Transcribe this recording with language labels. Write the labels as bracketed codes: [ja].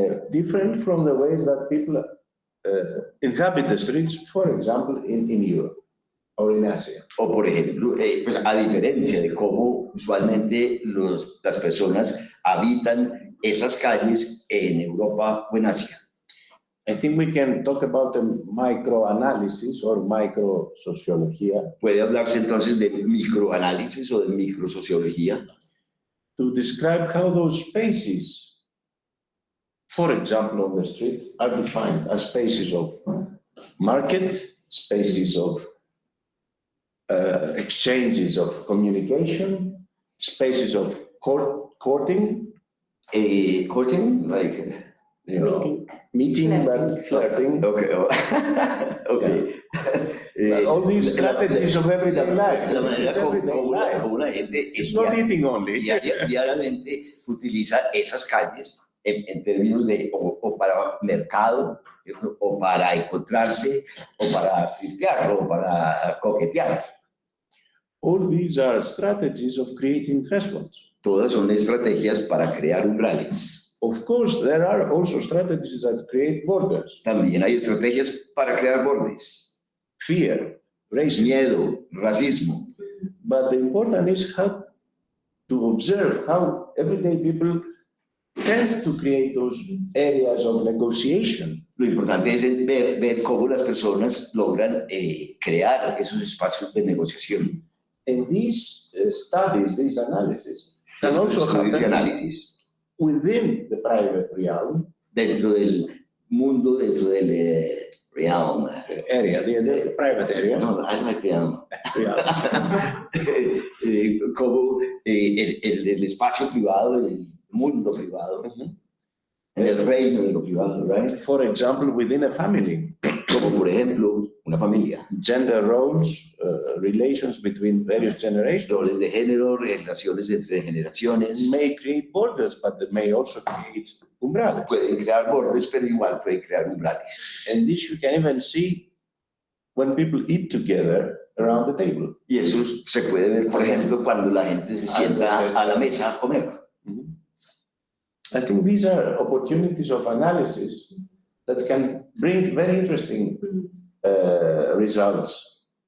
[en] Different from the ways that people inhabit the streets, for example, in Europe or in Asia. [es] O por ejemplo, pues a diferencia de cómo usualmente las personas habitan esas calles en Europa o en Asia. [en] I think we can talk about the microanalysis or microsociología [es] Puede hablarse entonces de microanálisis o de microsociología [en] to describe how those spaces, for example, on the street, are defined as spaces of market, spaces of exchanges of communication, spaces of courting, courting, like, you know, meeting, but flirting. okay, okay. All these strategies of everyday life. [es] La manera como la gente [en] It's not eating only. [es] diariamente utiliza esas calles en términos de o para mercado, ¿cierto? O para encontrarse, o para flirtear, o para coquetear. [en] All these are strategies of creating thresholds. [es] Todas son estrategias para crear umbrales. [en] Of course, there are also strategies that create borders. [es] También hay estrategias para crear bordes. [en] Fear, racism. [es] Miedo, racismo. [en] But the important is how to observe how everyday people tend to create those areas of negotiation. [es] Lo importante es ver cómo las personas logran crear esos espacios de negociación. [en] And these studies, these analyses, can also [es] Estudios y [en] happen [es] análisis [en] within the private realm [es] dentro del mundo, dentro del realm. [en] area, the private area. No, I like realm. realm. [es] Como el espacio privado, el mundo privado, en el reino de lo privado, [en] right? For example, within a family, [es] Como por ejemplo una familia, [en] gender roles, relations between various generations [es] roles de género, relaciones entre generaciones, [en] may create borders, but they may also create umbrellas. [es] pueden crear bordes, pero igual pueden crear umbrales. [en] And this you can even see when people eat together around the table. [es] Y eso se puede ver, por ejemplo, cuando la gente se sienta a la mesa a comer. [en] I think these are opportunities of analysis that can bring very interesting results.